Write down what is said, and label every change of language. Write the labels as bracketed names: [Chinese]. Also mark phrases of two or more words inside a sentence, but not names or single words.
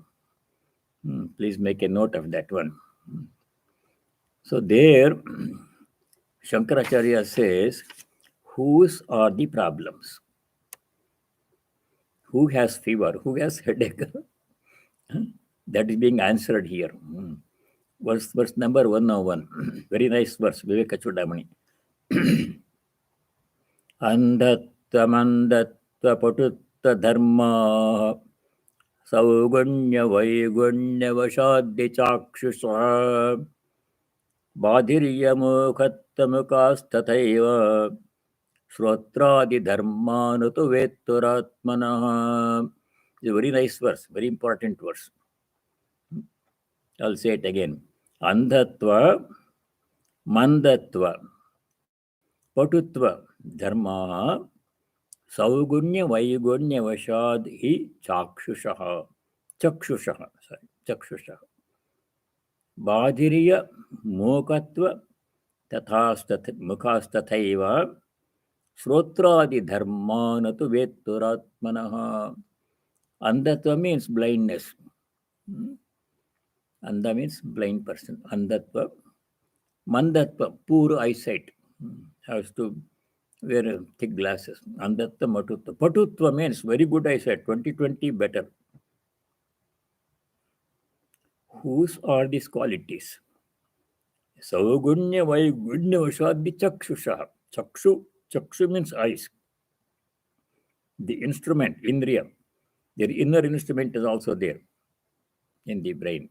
[English] Please make a note of that one. So there, Shankaracharya says, whose are the problems? Who has fever? Who has headache? That is being answered here. Verse number 101. Very nice verse, Viveka Chudamani. [Sanskrit] Andatva patutta dharma saugunya vaigunya vashadhi chakshusha badhirya mukhattamukastataiva shrotradi dharmanutu vetturatmanah. [English] It's a very nice verse, very important verse. I'll say it again. [Sanskrit] Andhatva, mandatva, patutva, dharma, saugunya vaigunya vashad hi chakshushaha. Chakshushaha. Badhirya mukhatva mukhastathaiva shrotradi dharmanatu vetturatmanah. [English] Andhatva means blindness. Andha means blind person. [Sanskrit] Andhatva. [English] Mandatva, poor eyesight. Has to wear thick glasses. [Sanskrit] Andhatva matutva. [English] Patutva means very good eyesight. 20/20 better. Whose are these qualities? [Sanskrit] Saugunya Vaigunya Vashadhi Chakshusha. [English] Chakshu means eyes. The instrument, Indriya, their inner instrument is also there in the brain.